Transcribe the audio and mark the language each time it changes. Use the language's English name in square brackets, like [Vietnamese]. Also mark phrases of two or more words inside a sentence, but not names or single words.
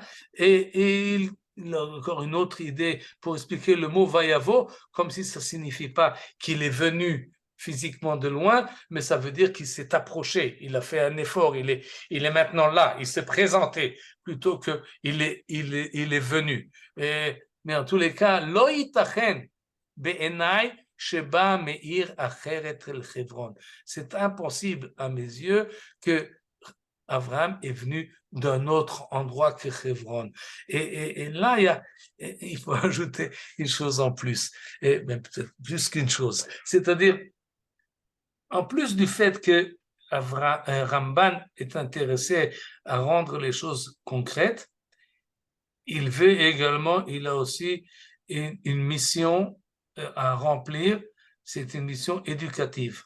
[French] Et il a encore une autre idée pour expliquer le mot Vayavo, comme si ça ne signifie pas qu'il est venu physiquement de loin, mais ça veut dire qu'il s'est approché, il a fait un effort, il est maintenant là, il s'est présenté, plutôt qu'il est venu. Mais en tous les cas, [Hebrew] לא יתכן בעיני שבא מעיר אחרת אל חברון. [French] C'est impossible à mes yeux que Abraham est venu d'un autre endroit que Hebron. Et là, il faut ajouter une chose en plus, et même peut-être plus qu'une chose. C'est-à-dire, en plus du fait que Ramban est intéressé à rendre les choses concrètes, il a aussi une mission à remplir, c'est une mission éducative.